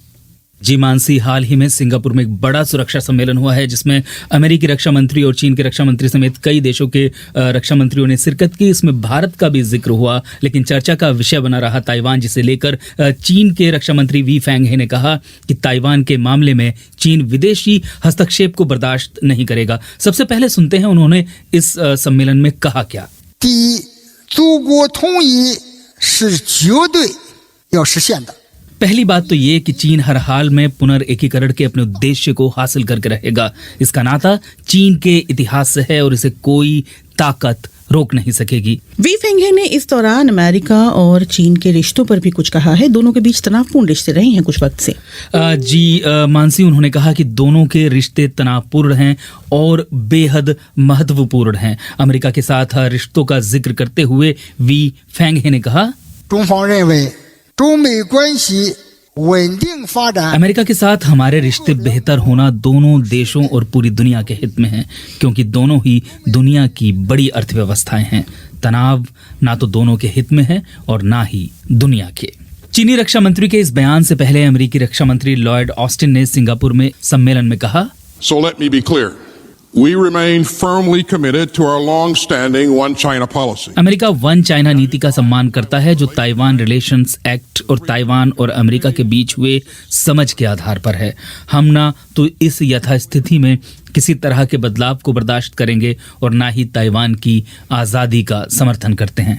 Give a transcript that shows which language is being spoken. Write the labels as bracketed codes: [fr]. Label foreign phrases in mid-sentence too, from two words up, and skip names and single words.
[hi] जी मानसी, हाल ही में सिंगापुर में एक बड़ा सुरक्षा सम्मेलन हुआ है, जिसमें अमेरिकी रक्षा मंत्री और चीन के रक्षा मंत्री समेत कई देशों के रक्षा मंत्रियों ने शिरकत की। इसमें भारत का भी जिक्र हुआ, लेकिन चर्चा का विषय बना रहा ताइवान, जिसे लेकर चीन के रक्षा मंत्री वी फेंगहे ने कहा कि ताइवान के मामले में चीन विदेशी हस्तक्षेप को बर्दाश्त नहीं करेगा। सबसे पहले सुनते हैं उन्होंने इस सम्मेलन में कहा क्या। [zh] 祖国统一是绝对要实现的。 [hi] पहली बात तो ये कि चीन हर हाल में पुनर्एकीकरण के अपने उद्देश्य को हासिल करके रहेगा। इसका नाता चीन के इतिहास से है और इसे कोई ताकत रोक नहीं सकेगी। वी फेंगे ने इस दौरान अमेरिका और चीन के रिश्तों पर भी कुछ कहा है। दोनों के बीच तनावपूर्ण रिश्ते रहे हैं कुछ वक्त से। मानसी, उन्होंने कहा कि दोनों के रिश्ते तनावपूर्ण हैं और बेहद महत्वपूर्ण हैं। अमेरिका के साथ रिश्तों का जिक्र करते हुए वी फेंगे ने कहा, [zh] 中方认为中美关系稳定发展 [hi] अमेरिका के साथ हमारे रिश्ते बेहतर होना दोनों देशों और पूरी दुनिया के हित में है, क्योंकि दोनों ही दुनिया की बड़ी अर्थव्यवस्थाएं हैं। तनाव ना तो दोनों के हित में है और ना ही दुनिया के। चीनी रक्षा मंत्री के इस बयान से पहले अमेरिकी रक्षा मंत्री लॉयड ऑस्टिन ने सिंगापुर में सम्मेलन में कहा, [en] So let me be clear. We remain firmly committed to our long-standing One China policy. [hi] अमेरिका वन चाइना नीति का सम्मान करता है, जो ताइवान रिलेशंस एक्ट और ताइवान और अमेरिका के बीच हुए समझ के आधार पर है। हम ना तो इस यथास्थिति में किसी तरह के बदलाव को बर्दाश्त करेंगे और ना ही ताइवान की आज़ादी का समर्थन करते हैं।